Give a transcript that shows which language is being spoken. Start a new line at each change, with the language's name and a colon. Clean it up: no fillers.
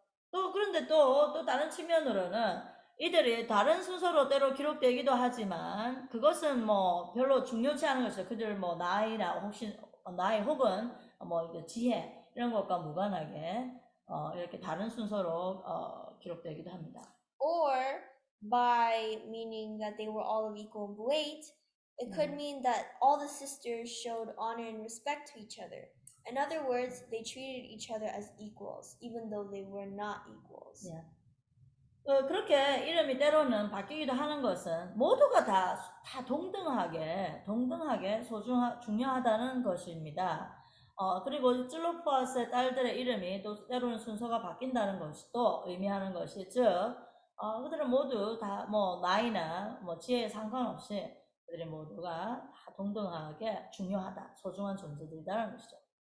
Korean: 그런데 또 다른 측면으로는 이들이 다른 순서로 때로 기록되기도 하지만 그것은 뭐 별로 중요치 않은 것이죠. 그들 뭐 나이나 나이 혹은 뭐 지혜 이런 것과 무관하게 이렇게 다른 순서로 기록되기도 합니다.
English: Or by meaning that they were all of equal weight. It could mean that all the sisters showed honor and respect to each other. In other words, they treated each other as equals, even though they were not equals.
Korean: 예. 그렇게 이름이 때로는 바뀌기도 하는 것은 모두가 다 동등하게 중요하다는 것입니다. 그리고 찔로포아스의 딸들의 이름이 또 때로는 순서가 바뀐다는 것도 의미하는 것이, 즉, 그들은 모두 다 뭐 나이나 뭐 지혜에 상관없이 그들이 모두가 다 동등하게 중요하다, 소중한 존재들이라는 것이죠.